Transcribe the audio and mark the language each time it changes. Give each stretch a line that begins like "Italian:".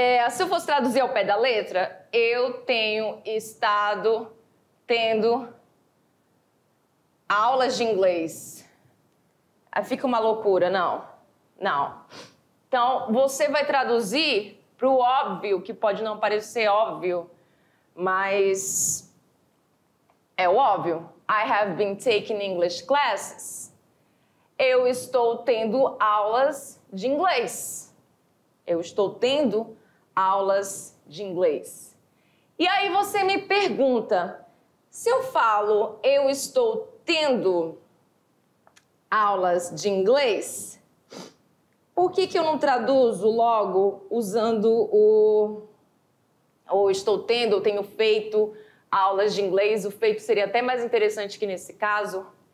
Portuguese: Se eu fosse traduzir ao pé da letra, eu tenho estado tendo aulas de inglês. Aí fica uma loucura, não. Então, você vai traduzir para o óbvio, que pode não parecer óbvio, mas é o óbvio.
English: I have been taking English classes.
Portuguese: Eu estou tendo aulas de inglês. Eu estou tendo aulas de inglês. E aí você me pergunta, se eu falo eu estou tendo aulas de inglês, por que eu não traduzo logo usando ou estou tendo, ou tenho feito aulas de inglês? O feito seria até mais interessante que nesse caso.